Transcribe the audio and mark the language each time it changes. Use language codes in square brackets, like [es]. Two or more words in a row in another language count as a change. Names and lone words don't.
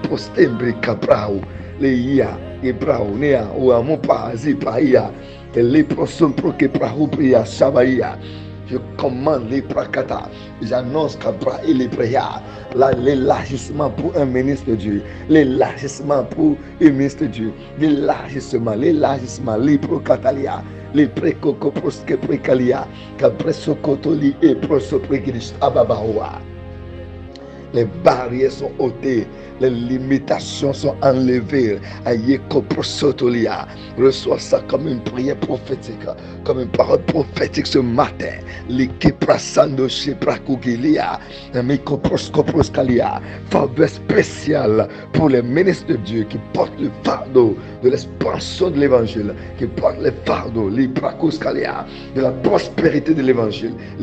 [fr] Je commande les prakata. J'annonce qu'après les prières, l'élargissement pour un ministre de Dieu, l'élargissement pour un ministre de Dieu, l'élargissement, les prokatalia, les précocoproske prekalia, capresokotoli et prosoprekidis ababaoa. Les barrières sont ôtées, les limitations sont enlevées. Reçois ça comme une prière prophétique, comme une parole prophétique ce matin. Faveur spéciale pour les ministres de Dieu qui portent le fardeau de l'expansion de l'évangile, qui portent le fardeau de la prospérité de l'évangile.